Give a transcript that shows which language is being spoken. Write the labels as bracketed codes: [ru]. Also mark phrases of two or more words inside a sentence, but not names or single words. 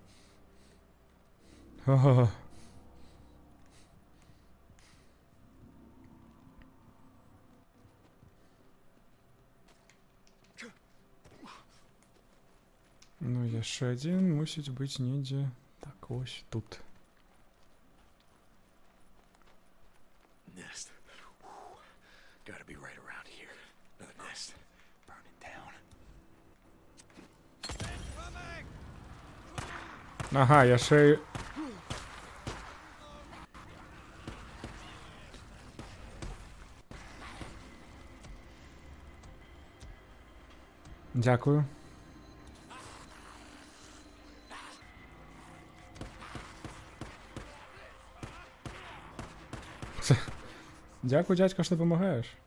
[be] Ага. Ну, яшчэ адзін мусіць быць недзе. [uk] Так, ось тут. [en] Nest. Gotta be right around here. Another nest. Burning down. [be] Ага, яшчэ... [uk] Дякую. Дякую, дядько, що допомагаєш.